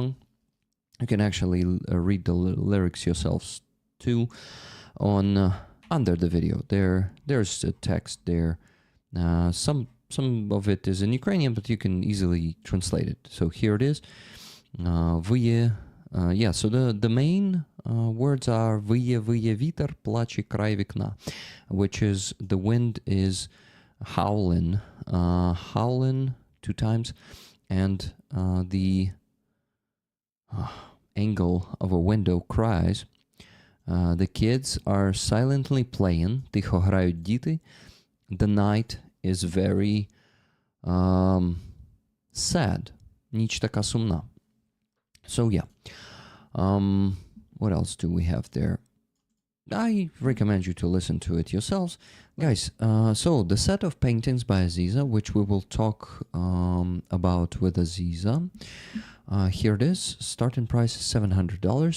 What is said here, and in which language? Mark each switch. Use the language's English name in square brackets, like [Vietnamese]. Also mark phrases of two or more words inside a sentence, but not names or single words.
[English] You can actually read the lyrics yourselves too on under the video. There's a text there. Some of it is in Ukrainian, but you can easily translate it. So here it is. Yeah, so the main words are [Ukrainian] Виє, виє вітер, плаче край вікна, [English] which is the wind is howling, howling 2 times, and the angle of a window cries. The kids are silently playing, [Ukrainian] тихо грають діти. [English] The night is very sad, [Ukrainian] ніч така сумна. [English] So yeah, what else do we have there? I recommend you to listen to it yourselves. Guys, so the set of paintings by Aziza, which we will talk about with Aziza. Here it is. Starting price is $700.